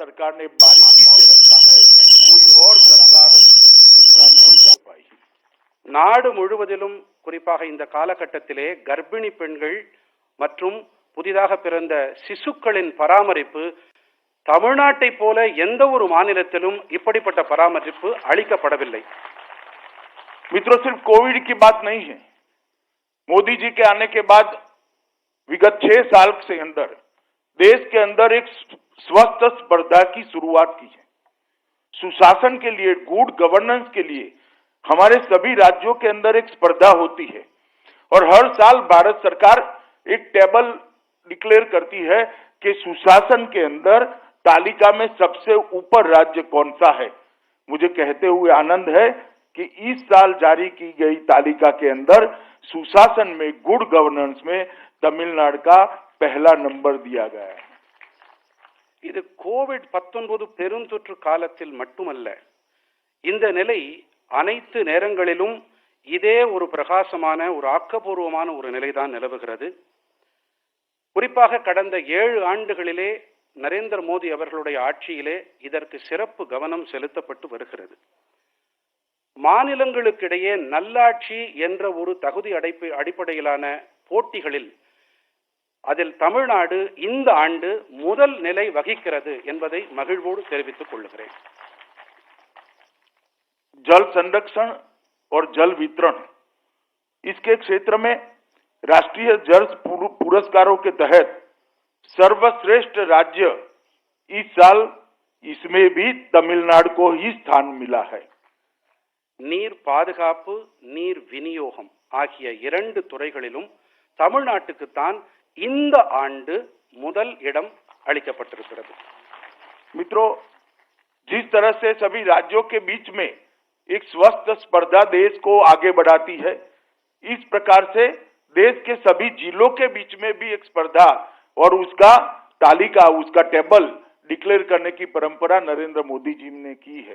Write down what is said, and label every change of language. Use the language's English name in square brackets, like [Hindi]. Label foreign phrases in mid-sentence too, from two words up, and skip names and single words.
[Hindi] सरकार ने बारीकी से रखा है, कोई और सरकार इतना नहीं कर पाई। [Tamil] நாடு முழுவதிலும் குறிப்பாக இந்த காலகட்டத்திலே கர்ப்பிணி பெண்கள் மற்றும் புதிதாக பிறந்த சிசுக்களின் பராமரிப்பு தமிழ்நாட்டை போல எந்த ஒரு மாநிலத்திலும் இப்படிப்பட்ட பராமரிப்பு அளிக்கப்படவில்லை. [Hindi] मित्रों, सिर्फ कोविड की बात नहीं है। मोदी जी के आने के बाद विगत 6 साल से अंदर देश के अंदर एक स्वस्थ स्पर्धा की शुरुआत की है। सुशासन के लिए, [English] good governance [Hindi] के लिए हमारे सभी राज्यों के अंदर एक स्पर्धा होती है और हर साल भारत सरकार एक [English] table declare [Hindi] करती है कि सुशासन के अंदर तालिका में सबसे ऊपर राज्य कौन सा है। मुझे कहते हुए आनंद है कि इस साल जारी की गई तालिका के अंदर सुशासन में, [English] good governance [Hindi] में तमिलनाडु का पहला नंबर दिया गया है। [Tamil] இது கோவிட்-19 பெருந்தொற்று காலத்தில் மட்டுமல்ல, இந்த நிலை அனைத்து நேரங்களிலும் இதே ஒரு பிரகாசமான, ஒரு ஆக்கப்பூர்வமான ஒரு நிலைதான் நிலவுகிறது. குறிப்பாக கடந்த 7 ஆண்டுகளிலே நரேந்திர மோடி அவர்களுடைய ஆட்சியிலே இதற்கு சிறப்பு கவனம் செலுத்தப்பட்டு வருகிறது. மாநிலங்களுக்கிடையே நல்லாட்சி என்ற ஒரு தகுதி அடிப்படையிலான போட்டிகளில் அதில் தமிழ்நாடு இந்த ஆண்டு முதல் நிலை வகிக்கிறது என்பதை மகிழ்வோடு தெரிவித்துக் கொள்கிறேன். [Hindi] जल संरक्षण और जल वितरण, इसके क्षेत्र में राष्ट्रीय जल पुरस्कारों के तहत सर्वश्रेष्ठ राज्य इस साल इसमें भी तमिलनाडु को ही स्थान मिला है. [Tamil] நீர் பாதுகாப்பு, நீர் விநியோகம் ஆகிய 2 துறைகளிலும் தமிழ்நாட்டுக்குத்தான் இந்த ஆண்டு முதல் இடம் அளிக்கப்பட்டிருக்கிறது. [Hindi] मित्रों, जिस तरह से सभी राज्यों के बीच में एक स्वस्थ स्पर्धा देश को आगे बढ़ाती है, इस प्रकार से देश के सभी जिलों के बीच में भी एक स्पर्धा और उसका तालिका, उसका [English] table declare [Hindi] करने की परंपरा नरेंद्र मोदी जी ने की है.